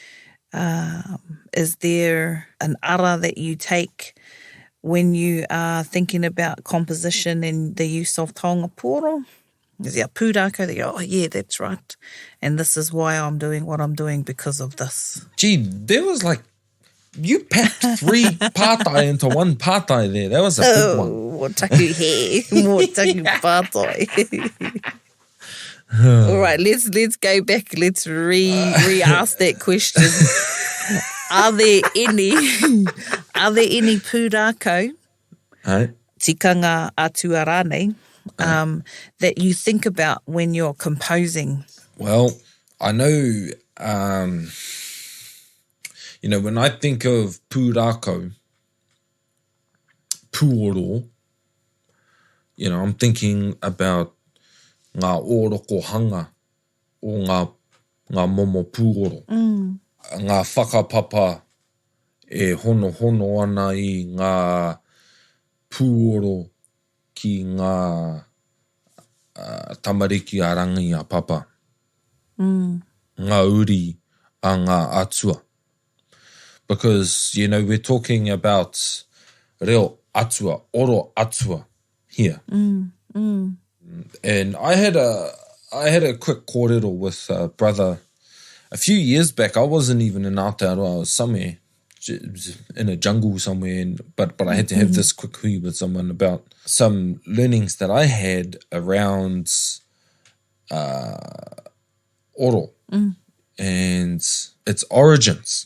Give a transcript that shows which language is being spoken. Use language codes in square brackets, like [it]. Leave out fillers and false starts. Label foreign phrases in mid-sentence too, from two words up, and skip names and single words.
[en] Is there an ara that you take when you are thinking about composition and the use of [mi] Taonga Puoro? [en] There's our pūrākau, they go, oh yeah, that's right. And this is why I'm doing what I'm doing because of this. Gee, there was like, you packed 3 pātai into one pātai there. That was a big one. [mi] Oh, mō taku he, mō taku pātai. [en] All right, let's go back. Let's re-ask that question. Are there any [mi] pūrākau, tikanga atua rānei, [en] that you think about when you're composing? Well, I know, when I think of [mi] pūrākau, Puoro, [en] I'm thinking about [mi] ngā ōroko hanga o ngā momo Puoro. Ngā whakapapa e hono ana i ngā Puoro ki ngā tamariki a Rangiiria papa. Ngā uri a ngā atua. [en] Because, we're talking about [mi] reo atua, oro atua [en] here. And I had a quick kōrero with a brother a few years back. I wasn't even in Aotearoa. I was somewhere in a jungle somewhere, but I had to have this quick hui with someone about some learnings that I had around oro and its origins.